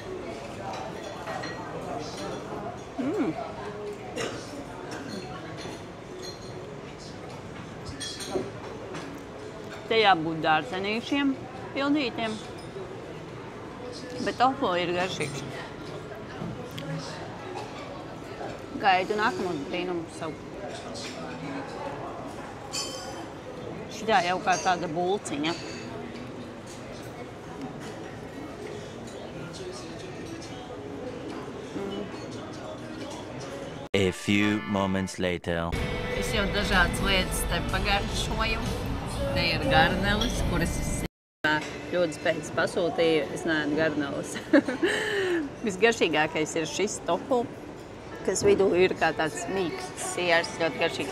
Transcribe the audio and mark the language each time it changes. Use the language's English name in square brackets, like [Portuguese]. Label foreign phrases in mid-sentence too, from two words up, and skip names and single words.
[Latvian] Te jābūt dārzenīšiem, pildītiem, bet tofu ir garšīgs. Gaidu nākamos brīnumus savu. Šitā jau kā tāda bulciņa. [English] A few moments later. [Latvian] Es jau dažādas lietas te pagaršoju. Te ir garnelis, kuras es ļoti spēc pasūtīju. Es neēdu garnelis. Visgaršīgākais ir šis tofu, kas vidū ir kā tāds mīksts siers, ļoti garšīgs.